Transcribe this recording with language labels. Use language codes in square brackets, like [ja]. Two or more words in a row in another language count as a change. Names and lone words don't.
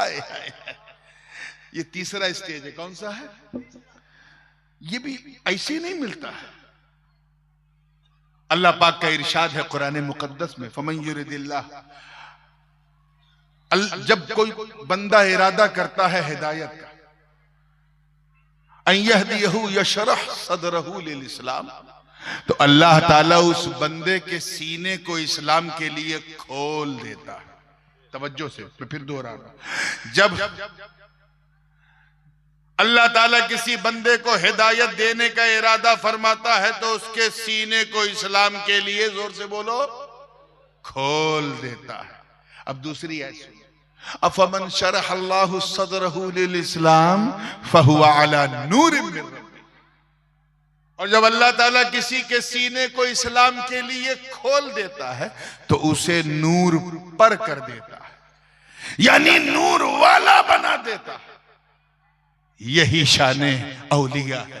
[hi] आए हाय, ये तीसरा स्टेज है। कौन सा है? ये भी ऐसे नहीं मिलता है। अल्लाह पाक का इरशाद है कुरान मुकद्दस में, [ar] فمن يرد الله, [hi] जब कोई बंदा इरादा करता है हिदायत का, [ar] أن يهديه يشرح صدره للإسلام, [hi] तो अल्लाह ताला उस बंदे के सीने को इस्लाम के लिए खोल देता है। तवज्जो से मैं फिर दोहरा रहा हूं, जब अल्लाह ताला किसी बंदे को हिदायत देने का इरादा फरमाता है तो उसके सीने को इस्लाम के लिए, जोर से बोलो, खोल देता है। अब दूसरी ऐसी, [ar] أفمن شرح الله صدره للإسلام فهو على نور من ربه, [hi] और जब अल्लाह ताला किसी के सीने को इस्लाम के लिए खोल देता है तो उसे नूर पर कर देता है, यानी नूर वाला बना देता है। यही शाने औलिया है।